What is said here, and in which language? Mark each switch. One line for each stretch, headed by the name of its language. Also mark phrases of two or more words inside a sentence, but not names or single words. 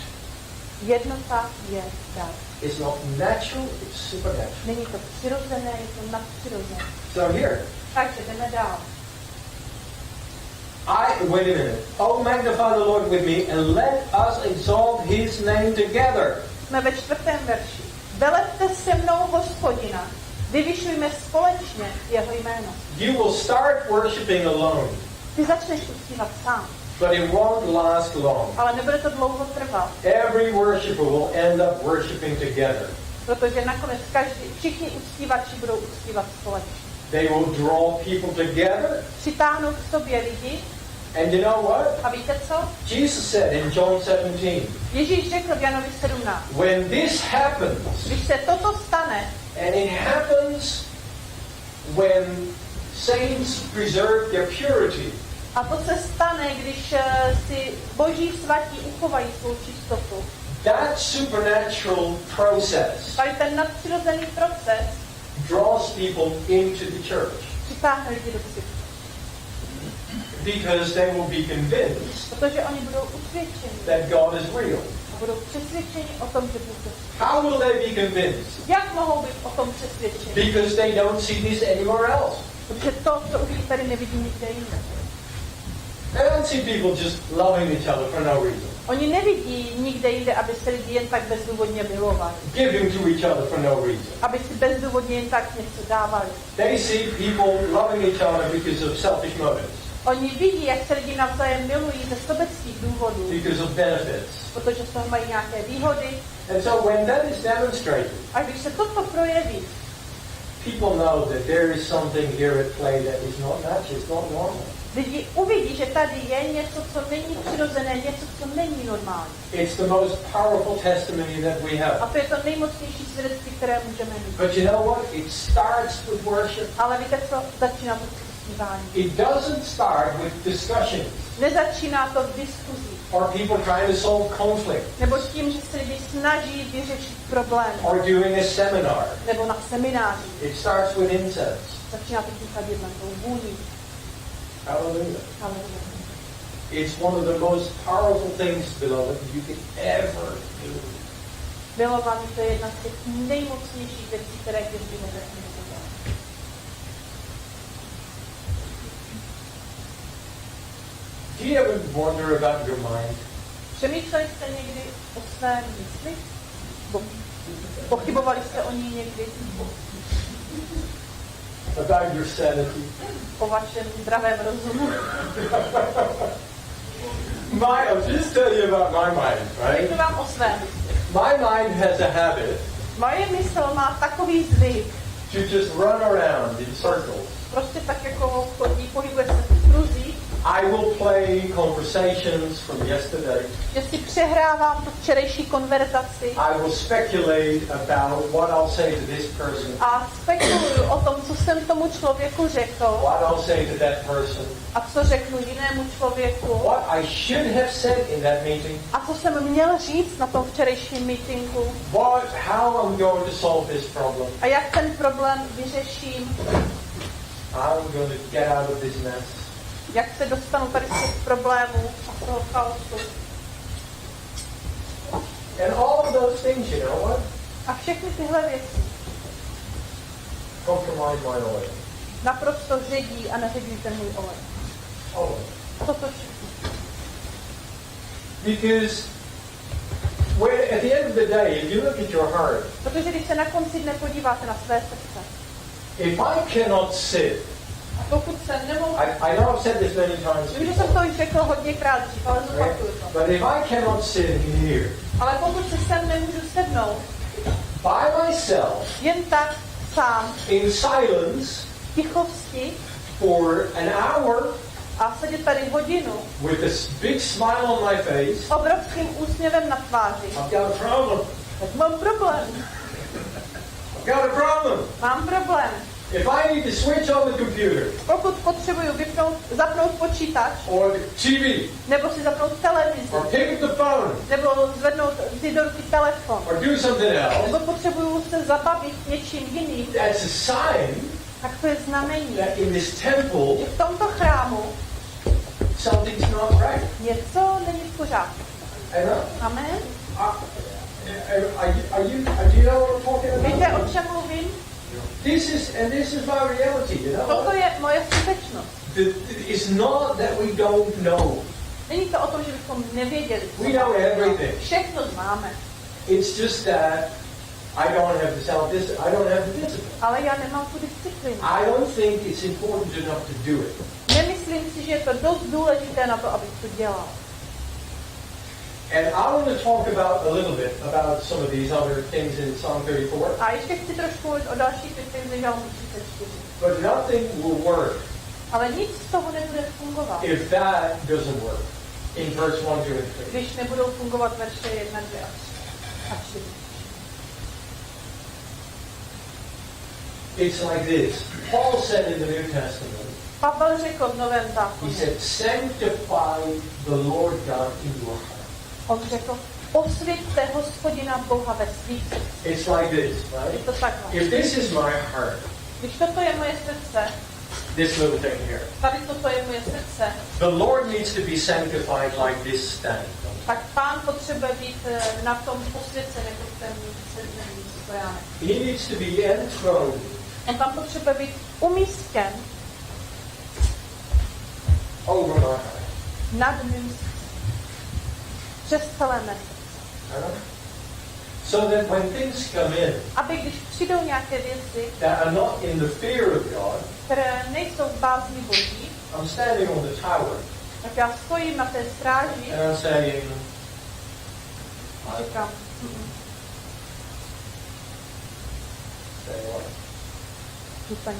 Czech: Jednota je dar.
English: It's not natural, it's supernatural.
Czech: Není to přirozené, je to nadpřirozené.
English: So here,
Czech: Takže jdeme dál.
English: wait a minute. Oh, magnify the Lord with me and let us exalt his name together.
Czech: Jsme ve 4. verši. Velepte se mnou Hospodina, vyvyšujme společně jeho jméno.
English: You will start worshiping alone,
Czech: Ty začneš uctívat sám,
English: but it won't last long.
Czech: ale nebude to dlouho trvat,
English: Every worshiper will end up worshiping together.
Czech: protože nakonec všichni uctívači budou uctívat společně.
English: They will draw people together.
Czech: Přitáhnou k sobě lidi.
English: And you know what?
Czech: A víte co?
English: Jesus said in John 17,
Czech: Ježíš řekl v Janovi 17.
English: when this happens,
Czech: Když se toto stane,
English: and it happens when saints preserve their purity,
Czech: a to se stane, když si Boží svatí uchovají svou čistotu.
English: that supernatural process
Czech: Tady ten nadpřirozený proces
English: draws people into the church
Czech: přitáhne lidi do církve.
English: because they will be convinced
Czech: Protože oni budou usvědčeni
English: that God is real.
Czech: a budou přesvědčeni o tom, že Bůh je.
English: How will they be convinced?
Czech: Jak mohou být o tom přesvědčeni?
English: Because they don't see this anywhere else.
Czech: Protože to, co uvidí, tady nevidí nikde jinde.
English: They don't see people just loving each other for no reason,
Czech: Oni nevidí nikde jinde, aby se lidi jen tak bezdůvodně milovali.
English: giving to each other for no reason.
Czech: Aby si bezdůvodně jen tak něco dávali.
English: They see people loving each other because of selfish motives,
Czech: Oni vidí, jak se lidi navzájem milují ze sobeckých důvodů,
English: because of benefits.
Czech: protože z toho mají nějaké výhody.
English: And so when that is demonstrated,
Czech: A když se toto projeví,
English: people know that there is something here at play that is not natural, it's not normal.
Czech: Lidi uvidí, že tady je něco, co není přirozené, něco, co není normální.
English: It's the most powerful testimony that we have.
Czech: A to je to nejmocnější svědectví, které můžeme mít.
English: But you know what? It starts with worship.
Czech: Ale víte co? Začíná to zpívání.
English: It doesn't start with discussion.
Czech: Nezačíná to v diskuzí.
English: Or people trying to solve conflict.
Czech: Nebo s tím, že se lidi snaží vyřešit problémy.
English: Or doing a seminar.
Czech: Nebo na semináři.
English: It starts with incense.
Czech: Začíná to kadidlem, tou vůní.
English: Hallelujah.
Czech: Hallelujah.
English: It's one of the most powerful things, beloved, you can ever do.
Czech: Milování to je jedna z těch nejmocnějších věcí, které kdy můžeme udělat.
English: Do you ever wonder about your mind?
Czech: Přemýšleli jste někdy o své mysli? Pochybovali jste o ní někdy?
English: About your sanity?
Czech: O vašem zdravém rozumu?
English: I'll just tell you about my mind, right?
Czech: Řeknu vám o své mysli.
English: My mind has a habit
Czech: Moje mysl má takový zvyk,
English: to just run around in circles.
Czech: prostě tak jako chodí, pohybuje se v kruzích,
English: I will play conversations from yesterday.
Czech: že si přehrávám tu včerejší konverzaci
English: I will speculate about what I'll say to this person,
Czech: a spekuluju o tom, co jsem tomu člověku řekl
English: what I'll say to that person,
Czech: a co řeknu jinému člověku
English: what I should have said in that meeting,
Czech: a co jsem měl říct na tom včerejším meetinku
English: how I'm going to solve this problem,
Czech: a jak ten problém vyřeším,
English: how I'm going to get out of this mess.
Czech: jak se dostanu tady z těch problémů a z toho chaosu.
English: And all of those things, you know what?
Czech: A všechny tyhle věci
English: Compromise my oil.
Czech: naprosto ředí a neředí ten můj olej.
English: Oh.
Czech: Toto všechno.
English: Because at the end of the day, if you look at your heart,
Czech: Protože když se na konci dne podíváte na své srdce,
English: if I cannot sit,
Czech: a pokud se nemohu...
English: I know I've said this many times
Czech: Vím, že jsem to už řekl hodněkrát dřív, ale zopakuju to.
English: but if I cannot sit here
Czech: Ale pokud se sem nemůžu sednout,
English: by myself,
Czech: jen tak sám,
English: in silence,
Czech: v tichosti
English: for an hour,
Czech: a sedět tady hodinu
English: with this big smile on my face,
Czech: s obrovským úsměvem na tváři,
English: I've got a problem.
Czech: tak mám problém.
English: I've got a problem.
Czech: Mám problém.
English: If I need to switch on the computer,
Czech: Pokud potřebuju zapnout počítač,
English: or the TV,
Czech: nebo si zapnout televizi,
English: or pick up the phone,
Czech: nebo zvednout si do ruky telefon,
English: or do something else,
Czech: nebo potřebuju se zabavit něčím jiným,
English: that's a sign
Czech: tak to je znamení,
English: that in this temple,
Czech: že v tomto chrámu
English: something's not right.
Czech: něco není v pořádku. Amen?
English: Do you know what I'm talking about?
Czech: Víte, o čem mluvím?
English: This is my reality, you know?
Czech: Toto je moje skutečnost.
English: It's not that we don't know.
Czech: Není to o tom, že bychom nevěděli.
English: We know everything.
Czech: Všechno známe.
English: It's just that I don't have the discipline.
Czech: Ale já nemám tu disciplínu.
English: I don't think it's important enough to do it.
Czech: Nemyslím si, že je to dost důležité na to, abych to dělal.
English: And I want to talk about a little bit about some of these other things in Psalm 34.
Czech: A ještě chci trošku mluvit o dalších věcech z Žalmu 34.
English: But nothing will work
Czech: Ale nic z toho nebude fungovat,
English: if that doesn't work in verse 1, 2, and 3.
Czech: když nebudou fungovat verše 1, 2 a 3.
English: It's like this. Paul said in the New Testament,
Czech: Pavel řekl v Novém
English: he
Czech: zákoně,
English: said, sanctify the Lord God in your heart.
Czech: on řekl, osvěťte Hospodina Boha ve svých srdcích.
English: It's like this,
Czech: Je
English: right?
Czech: to takhle.
English: If this is my heart,
Czech: Když toto je moje srdce,
English: this little thing here,
Czech: tady toto je moje srdce,
English: the Lord needs to be sanctified like this stand.
Czech: tak Pán potřebuje být na tom posvěcen jako ten stojánek.
English: He needs to be enthroned
Czech: On tam potřebuje být umístěn
English: over my heart.
Czech: nad mým srdcem. Přes celé mé srdce.
English: So that when things come in
Czech: Aby když přijdou nějaké věci,
English: that are not in the fear of God,
Czech: které nejsou v bázni Boží,
English: I'm standing on the tower
Czech: tak já stojím na té stráži
English: and I'm saying,
Czech: a říkám,
English: say what?